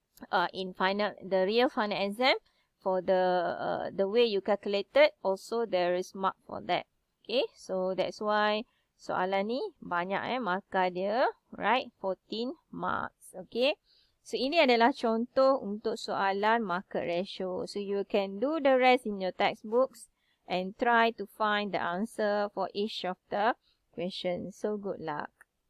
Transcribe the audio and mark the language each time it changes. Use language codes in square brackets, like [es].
[en] real final exam for the way you calculated also there is mark for that. Okay, so that's why [ms] soalan ni banyak markah dia, right? [en] 14 marks. Okay. [ms] So ini adalah contoh untuk soalan market ratio. [en] So you can do the rest in your textbooks and try to find the answer for each of the questions. So good luck.